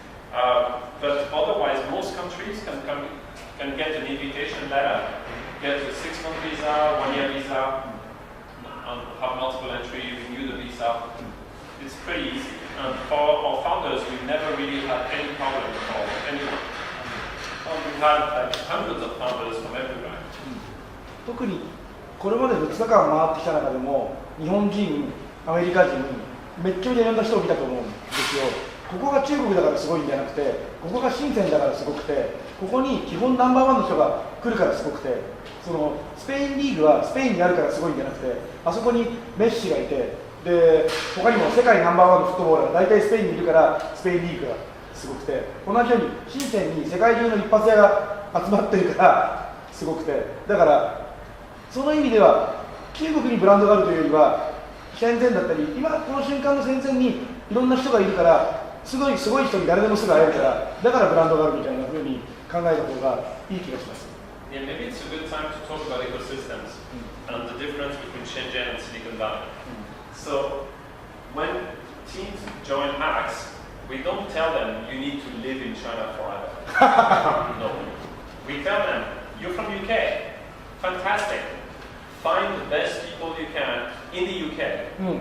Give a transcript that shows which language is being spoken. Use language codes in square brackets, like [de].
[en] But otherwise, most countries can get an invitation letter, get a 6-month visa, 1-year visa, have multiple entry, renew the visa. It's pretty easy. And for our founders, we never really had any problem for anyone. We've had like hundreds of founders from everywhere. [ja] 特にこれまで2日間回ってきた中でも日本人、アメリカ人、めっちゃいろんな人を見たと思うんですよ。ここが中国だからすごいんじゃなくて、ここが深センだからすごくて、ここに基本ナンバーワンの人が来るからすごくて、そのスペインリーグはスペインにあるからすごいんじゃなくて、あそこにメッシがいて、で他にも世界ナンバーワンのフットボーラーが大体スペインにいるからスペインリーグがすごくて、同じように深センに世界中の一発屋が集まってるからすごくて、だからその意味では中国にブランドがあるというよりはシェンゼンだったり、今この瞬間の戦前にいろんな人がいるからすごい人に誰でもすぐ会えるから、だからブランドがあるみたいな風に考えた方がいい気がします。 [en] Yeah, maybe it's a good time to talk about ecosystems and the difference between Shenzhen and Silicon Valley. So when teams join HAX, we don't tell them you need to live in China forever. No. We tell them, you're from UK, fantastic. Find the best people you can in the UK.